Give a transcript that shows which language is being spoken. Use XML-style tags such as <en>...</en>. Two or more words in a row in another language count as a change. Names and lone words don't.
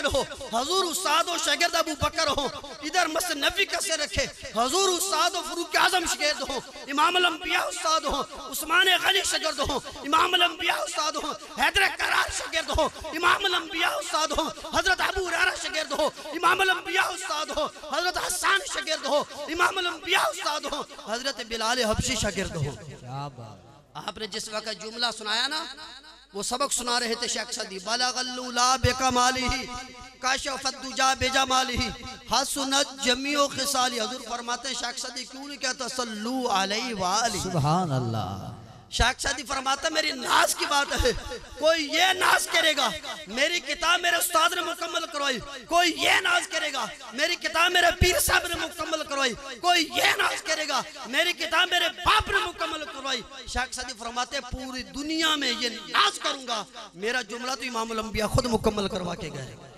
<hi>हो, हजूर उस्ताद हो, शागिर्द अबू बकर हो, इधर मस्जिद नबी का शेर रखे, हजूर उस्ताद हो, फरूक आजम शागिर्द हो, इमाम अल-अंबिया उस्ताद हो, उस्मान गनी शागिर्द हो, इमाम अल-अंबिया उस्ताद हो, हैदर करार शागिर्द हो, इमाम अल-अंबिया उस्ताद हो, हजरत अबू हुरैरा शागिर्द हो, इमाम अल-अंबिया उस्ताद हो, हजरत हसन शागिर्द हो, इमाम अल-अंबिया उस्ताद हो, हजरत बिलाल हबशी शागिर्द हो। क्या बात। आपने जिस वक्त जुमला सुनाया ना, वो सबक सुना रहे थे शेख सादी।</hi> <ar>بلغ العلى بكماله كشف الدجى بجماله حسنت جميع خصاله.</ar> <hi>हजूर फरमाते हैं शेख सादी क्यों नहीं कहता</hi> <ar>صلوا عليه وآله. سبحان الله.</ar> <hi>शेख सादी फरमाता मेरी नाज की बात है, कोई ये नाज करेगा मेरी किताब मेरे उस्ताद ने मुकम्मल करवाई, कोई ये नाज करेगा मेरी किताब मेरे पीर साहब ने मुकम्मल करवाई, कोई ये नाज करेगा मेरी किताब मेरे बाप ने मुकम्मल करवाई। शेख सादी फरमाते पूरी दुनिया में ये नाज करूंगा, मेरा जुमला तो इमाम अल-अंबिया खुद मुकम्मल करवा के गए।</hi>